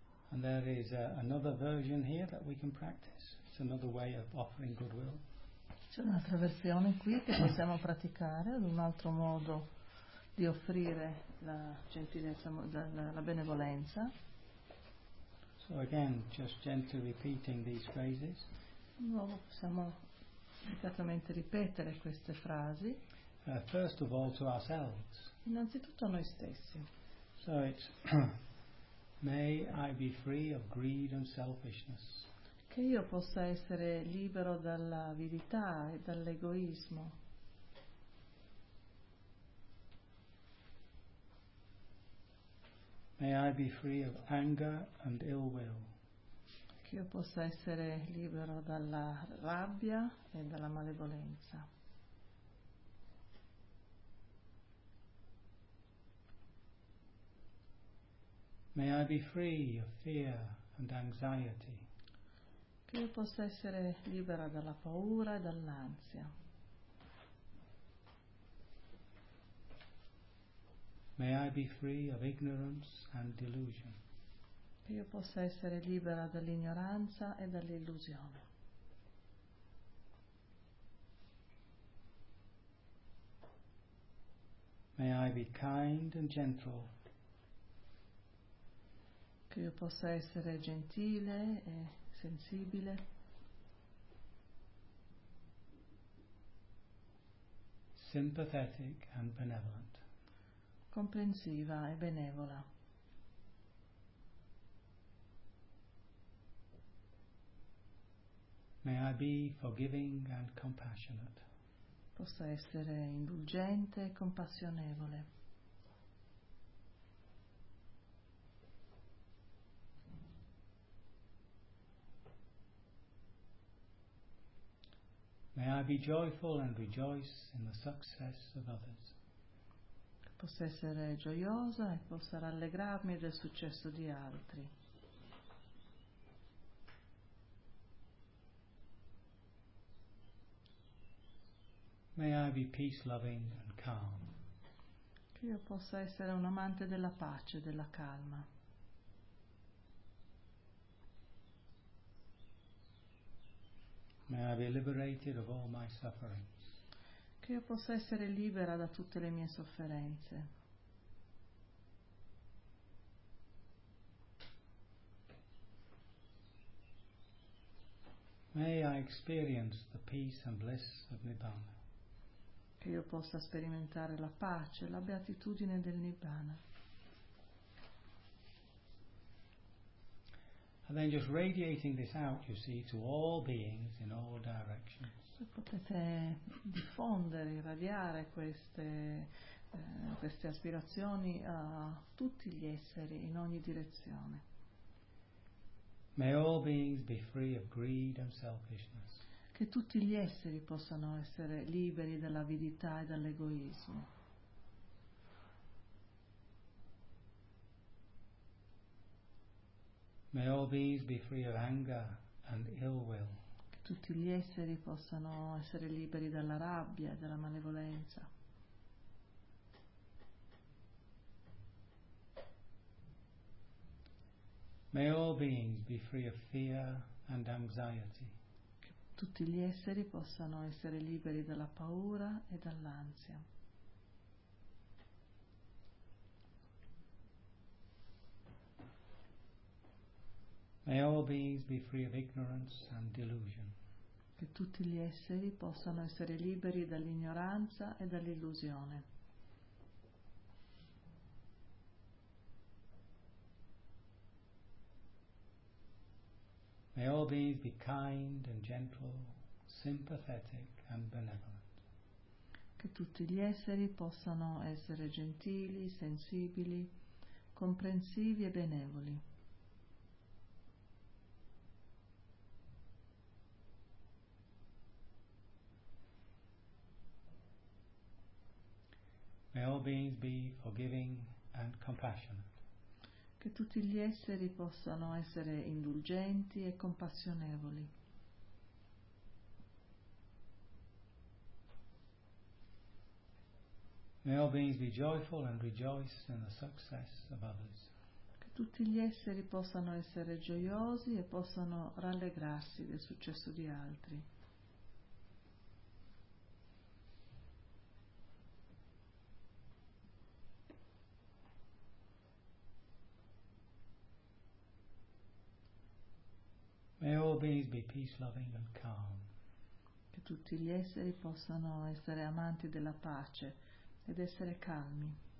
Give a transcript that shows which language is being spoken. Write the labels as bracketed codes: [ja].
[en] And there is another version here that we can practice. It's another way of offering goodwill. [it] C'è un'altra versione qui che possiamo praticare, un altro modo di offrire la gentilezza, la benevolenza. [en] So again, just gently repeating these phrases. [it] No, possiamo delicatamente ripetere queste frasi. [en] First of all, to ourselves. [it] Innanzitutto a noi stessi. [en] So it's may I be free of greed and selfishness. [it] Che io possa essere libero dall'avidità e dall'egoismo. [en] May I be free of anger and ill will. [it] Che io possa essere libero dalla rabbia e dalla malevolenza. [en] May I be free of fear and anxiety. [it] Che io possa essere libera dalla paura e dall'ansia. [en] May I be free of ignorance and delusion. [it] Che io possa essere libera dall'ignoranza e dall'illusione. [en] May I be kind and gentle. [it] Che io possa essere gentile e sensibile. [en] Sympathetic and benevolent. [it] Comprensiva e benevola. [en] May I be forgiving and compassionate. [it] Possa essere indulgente e compassionevole. [en] May I be joyful and rejoice in the success of others. [it] Possa essere gioiosa e possa rallegrarmi del successo di altri. [en] May I be peace-loving and calm. [it] Che io possa essere un amante della pace e della calma. [en] May I be liberated of all my sufferings. [it] Che io possa essere libera da tutte le mie sofferenze. [en] May I experience the peace and bliss of Nibbana. [it] Che io possa sperimentare la pace, la beatitudine del Nibbana. [en] And then just radiating this out, you see, to all beings in all directions. [it] Potete diffondere, irradiare queste aspirazioni a tutti gli esseri in ogni direzione. [en] May all beings be free of greed and selfishness. [it] Che tutti gli esseri possano essere liberi dall'avidità e dall'egoismo. [en] May all beings be free of anger and ill will. [it] Che tutti gli esseri possano essere liberi dalla rabbia e dalla malevolenza. [en] May all beings be free of fear and anxiety. [it] Che tutti gli esseri possano essere liberi dalla paura e dall'ansia. [en] May all beings be free of ignorance and delusion. [it] Che tutti gli esseri possano essere liberi dall'ignoranza e dall'illusione. [en] May all beings be kind and gentle, sympathetic and benevolent. [it] Che tutti gli esseri possano essere gentili, sensibili, comprensivi e benevoli. [en] May all beings be forgiving and compassionate. [it] Che tutti gli esseri possano essere indulgenti e compassionevoli. [en] May all beings be joyful and rejoice in the success of others. [it] Che tutti gli esseri possano essere gioiosi e possano rallegrarsi del successo di altri. [en] May all beings be peace-loving and calm. [it] Che tutti gli esseri possano essere amanti della pace ed essere calmi.